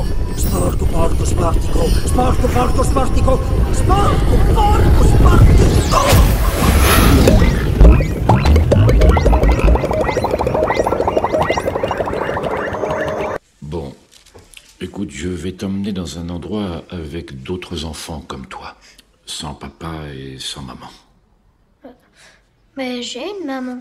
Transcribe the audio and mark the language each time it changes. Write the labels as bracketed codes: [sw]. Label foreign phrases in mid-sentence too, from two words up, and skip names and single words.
[it] Sporco, porco, sportico, sporco, porco, sportico, sporco, porco, sportico! [fr] Bon, écoute, je vais t'emmener dans un endroit avec d'autres enfants comme toi, sans papa et sans maman. Mais j'ai une maman.